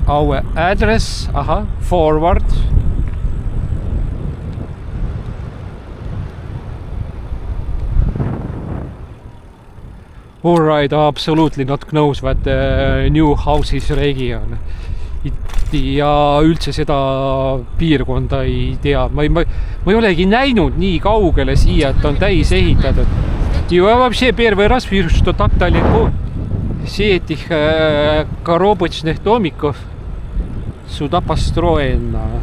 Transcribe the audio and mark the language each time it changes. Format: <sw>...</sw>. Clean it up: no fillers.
<en>Our address. Forward. Alright, absolutely not knows what new houses region.</en> <et>Ja üldse seda piirkonda ei tea. Ma ei olegi näinud nii kaugele siia, et on täis ehitatud.</et> <ru>И вообще первый раз вижу, что так далеко все этих коробочных домиков сюда построено.</ru>